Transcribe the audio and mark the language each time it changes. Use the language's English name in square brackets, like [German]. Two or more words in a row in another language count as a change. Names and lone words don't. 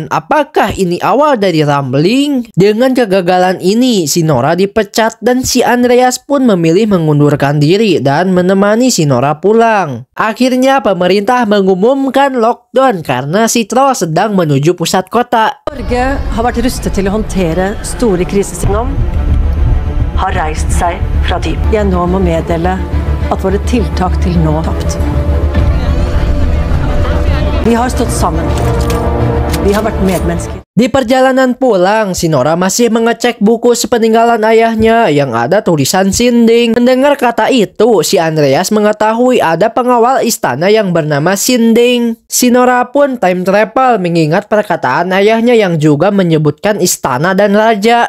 [Indonesian] Apakah ini awal dari Rumbling? Dengan kegagalan ini si Nora dipecat dan si Andreas pun memilih mengundurkan diri dan menemani si Nora pulang. Akhirnya pemerintah mengumumkan lockdown karena si troll sedang menuju pusat kota. [Norwegian] Norge har vært rustet til å håndtere store kriser. Har reist seg fra dyp. Jeg nå må meddele at våre tiltak til nå tapt. Vi har stått sammen. Vi har vært medmennesker. [Indonesian] Di perjalanan pulang, si Nora masih mengecek buku sepeninggalan ayahnya yang ada tulisan Sinding. Mendengar kata itu, si Andreas mengetahui ada pengawal istana yang bernama Sinding. Si Nora pun [English] time travel [Indonesian] mengingat perkataan ayahnya yang juga menyebutkan istana dan raja.